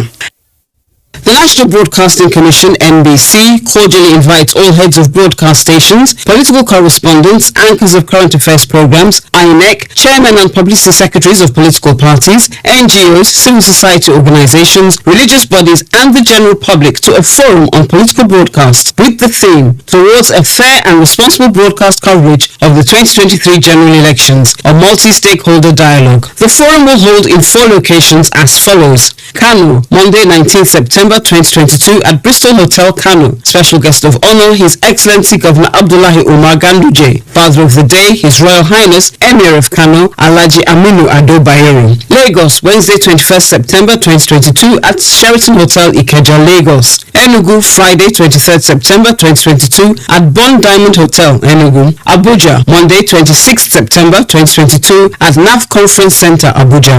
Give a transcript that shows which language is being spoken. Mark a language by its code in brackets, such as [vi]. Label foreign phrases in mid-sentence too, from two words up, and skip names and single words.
[en] The National Broadcasting Commission, NBC, cordially invites all heads of broadcast stations, political correspondents, anchors of current affairs programs, INEC, chairmen and publicity secretaries of political parties, NGOs, civil society organizations, religious bodies, and the general public to a forum on political broadcast with the theme Towards a Fair and Responsible Broadcast Coverage of the 2023 General Elections, a multi-stakeholder dialogue. The forum will hold in 4 locations as follows: Kano, Monday 19 September September 2022 at Bristol Hotel, Kano. Special guest of honor, His Excellency Governor Abdullahi Umar Ganduje. Father of the day, His Royal Highness Emir of Kano, Alhaji Aminu Ado Bayero. Lagos, Wednesday 21st September 2022 at Sheraton Hotel, Ikeja, Lagos. Enugu, Friday 23rd September 2022 at Bond Diamond Hotel, Enugu. Abuja, Monday 26th September 2022 at NAV Conference Center, Abuja.